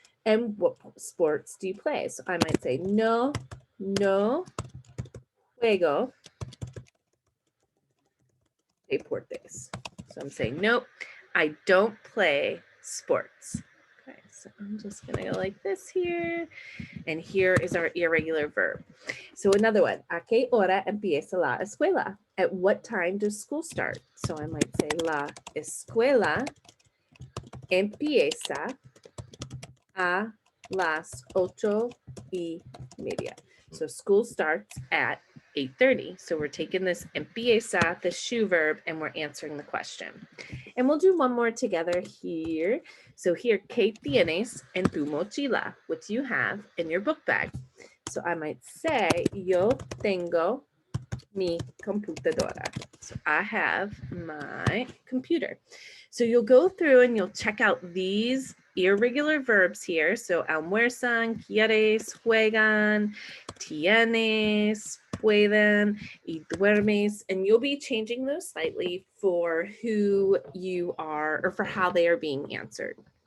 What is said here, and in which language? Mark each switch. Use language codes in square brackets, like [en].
[en] And what sports do you play? So I might say [es] no juego deportes. [en] So I'm saying, nope, I don't play sports. Okay, so I'm just gonna go like this here. And here is our irregular verb. So another one, [es] ¿A qué hora empieza la escuela? [en] At what time does school start? So I might say, [es] la escuela empieza a las 8:30. [en] So school starts at 8:30. So we're taking this empieza, the shoe verb, and we're answering the question. And we'll do one more together here. So here, [es] ¿Qué tienes en tu mochila? [en] What do you have in your book bag? So I might say, [es] yo tengo mi computadora. [en] So I have my computer. So you'll go through and you'll check out these irregular verbs here. So almuerzan, quieres, juegan, tienes, pueden, y duermes, and you'll be changing those slightly for who you are or for how they are being answered.